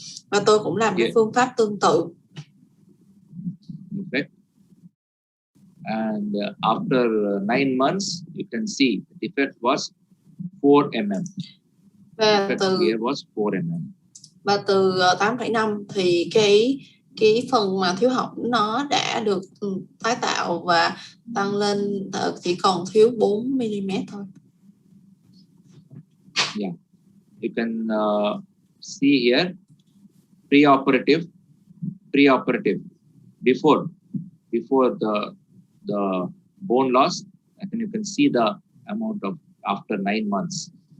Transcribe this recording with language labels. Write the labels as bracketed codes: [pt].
[vi] Và tôi cũng làm cái phương pháp tương tự. [en] Defect. And after 9 months, you can see the defect was 4 mm. [vi] Và [en] here was 4 mm. [vi] Và từ 8,5 thì cái phần mà thiếu hỏng nó đã được tái tạo và tăng lên chỉ còn thiếu 4 mm thôi. [en] Yeah, you can see here preoperative before the bone loss, and then you can see the amount of after 9 months.